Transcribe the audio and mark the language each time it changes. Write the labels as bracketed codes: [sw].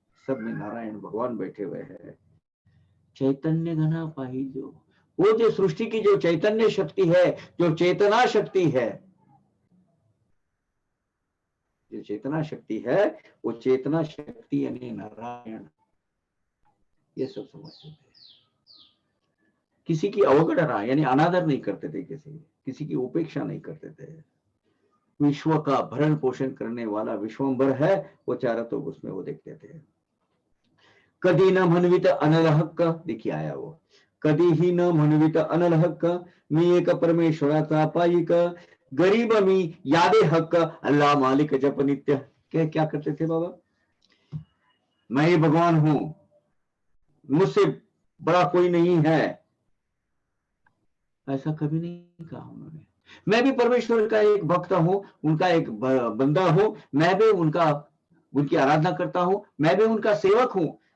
[hi] सब में नारायण भगवान बैठे हुए हैं। [mr] चैतन्य घना पाही, [hi] जो वो जो सृष्टि की जो चैतन्य शक्ति है, जो चेतना शक्ति है, जो चेतना शक्ति है, वो चेतना शक्ति यानी नारायण, ये सब समझते थे। किसी की अवगणना यानी अनादर नहीं करते थे, किसी की उपेक्षा नहीं करते थे। विश्व का भरण पोषण करने वाला विश्वंभर है, वो चारों तो उसमें वो देखते थे। [mr] कदी न म्हणवित अनल हक्क, [hi] देखिए आया वो, [mr] कधी ही न म्हणवित अनल हक्क, मी एक परमेश्वराचा पाईक, गरीब मी यादे हक्क, अल्लाह मालिक जप नित्य। [hi] क्या करते थे बाबा? मैं ही भगवान हूं, मुझसे बड़ा कोई नहीं है, ऐसा कभी नहीं कहा उन्होंने। मैं भी परमेश्वर का एक भक्त हूं, उनका एक बंदा हूं, मैं भी उनकी आराधना करता हूं, मैं भी उनका सेवक हूं।